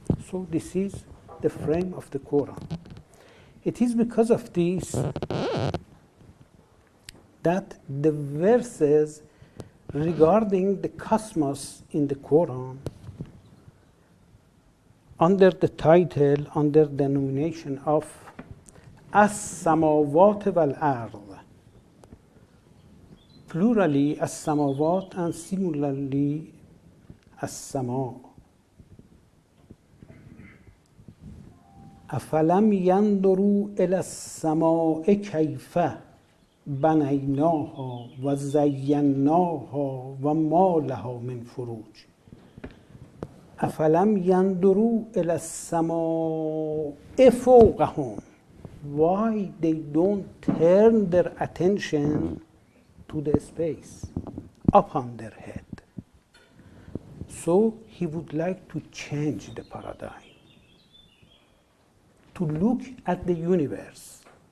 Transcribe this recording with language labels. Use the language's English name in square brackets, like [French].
[English] So this is the frame of the Quran. It is because of this that the verses regarding the cosmos in the Quran, under the title, under the denomination of As-Samawat wal-Ard, plurally As-Samawat and singularly As-Sama. [Arabic] أفلم ينظروا إلى السماء كيف بنيناها وزيناها وما لها من فروج. أفلم ينظروا إلى السماء فوقهم. [English] Why they don't turn their attention to the space upon their head? So he would like to change the paradigm, to look at the universe.